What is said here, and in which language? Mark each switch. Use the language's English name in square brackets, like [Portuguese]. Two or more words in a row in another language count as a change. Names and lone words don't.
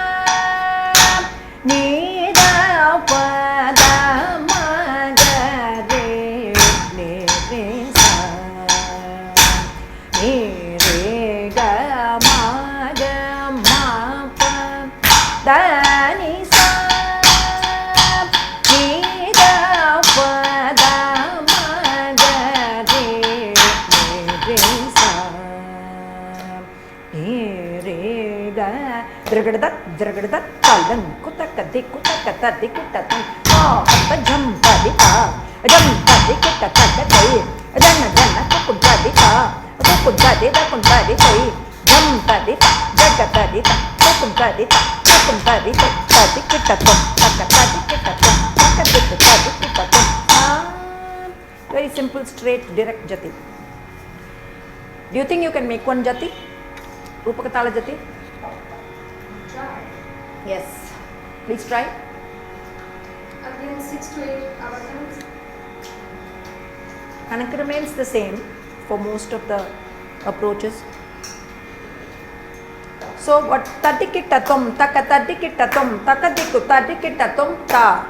[English] ni da pa da ma ga re ni re sa ni re ga ma pa da ni sa ni da pa da ma ga re ni re sa ni re ga dragada talan kutaka dikutatam hata jam padita tai dana kukuntarita jam padita jagatarita kukuntarita tadikitatum takatadikitatum takadikitatum. Very simple, straight, direct Jati. Do you think you can make one Jati? Rupakatala Jati? Try. Yes. Please try. Again, 6 to 8 avatars. Kanak remains the same for most of the approaches. So what tadikitatum, takatadikitatum, takadikutadikitatum ta.